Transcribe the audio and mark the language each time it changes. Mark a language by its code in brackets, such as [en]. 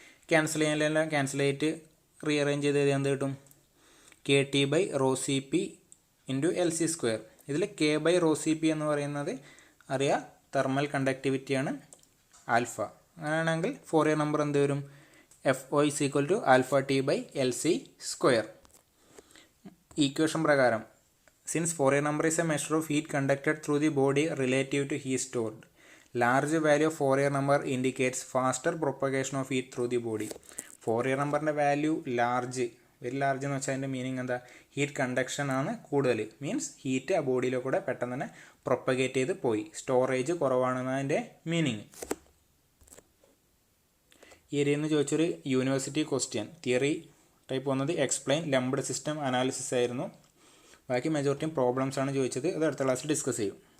[ml] Cancel ചെയ്യാനെല്ലാം cancel ചെയ്തിട്ട് rearrange ചെയ്ത് എന്ത് കിട്ടും? KT by rho CP into LC square. ഇതിൽ K ബൈ റോ CP എന്ന് പറയുന്നത് അറിയാം, തെർമൽ കണ്ടക്ടിവിറ്റിയാണ് ആൽഫ. അങ്ങനെയാണെങ്കിൽ ഫോറിയർ നമ്പർ എന്ത് വരും? [en] FO is equal to alpha T by LC square. Equation പ്രകാരം, since Fourier number is a measure of heat conducted through the body relative to heat stored, large value of Fourier number indicates faster propagation of heat through the body. [ml] Fourier numberൻ്റെ value large, very large എന്ന് വെച്ചാൽ അതിൻ്റെ meaning എന്താ? Heat conduction ആണ് കൂടുതൽ, means heat ആ ബോഡിയിലെ കൂടെ പെട്ടെന്ന് തന്നെ പ്രൊപ്പഗേറ്റ് ചെയ്ത് പോയി. സ്റ്റോറേജ് കുറവാണെന്നാണ് അതിൻ്റെ മീനിങ്. ഈ ഏരിയയിൽ നിന്ന് ചോദിച്ചൊരു യൂണിവേഴ്സിറ്റി ക്വസ്റ്റ്യൻ തിയറി ടൈപ്പ് വന്നത് എക്സ്പ്ലെയിൻ ലംബ്ഡ് സിസ്റ്റം അനാലിസിസ് ആയിരുന്നു. ബാക്കി മെജോറിറ്റിയും പ്രോബ്ലംസ് ആണ് ചോദിച്ചത്. അത് അടുത്ത ക്ലാസ്സിൽ ഡിസ്കസ് ചെയ്യും.